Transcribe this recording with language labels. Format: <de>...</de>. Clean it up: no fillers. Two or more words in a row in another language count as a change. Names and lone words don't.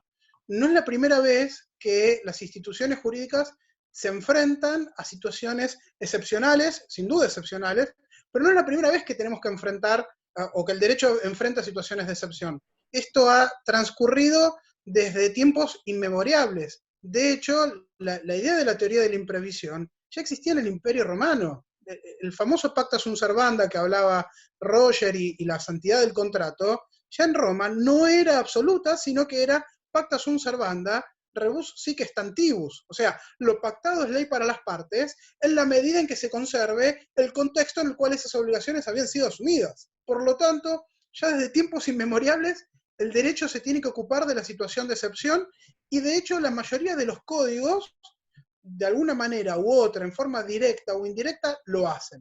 <es>No es la primera vez que las instituciones jurídicas se enfrentan a situaciones excepcionales, sin duda excepcionales, pero no es la primera vez que tenemos que enfrentar o que el derecho enfrenta situaciones de excepción. Esto ha transcurrido desde tiempos inmemorables. De hecho, la idea de la teoría de la imprevisión ya existía en el Imperio Romano. El famoso</es> <la>pacta sunt servanda</la> <es>que hablaba Roger y la santidad del contrato, ya en Roma no era absoluta, sino que era</es> <la>pacta sunt servanda, rebus sic stantibus,</la> <es>o sea, lo pactado es ley para las partes, en la medida en que se conserve el contexto en el cual esas obligaciones habían sido asumidas. Por lo tanto, ya desde tiempos inmemoriales, el derecho se tiene que ocupar de la situación de excepción, y de hecho la mayoría de los códigos, de alguna manera u otra, en forma directa o indirecta, lo hacen.</es>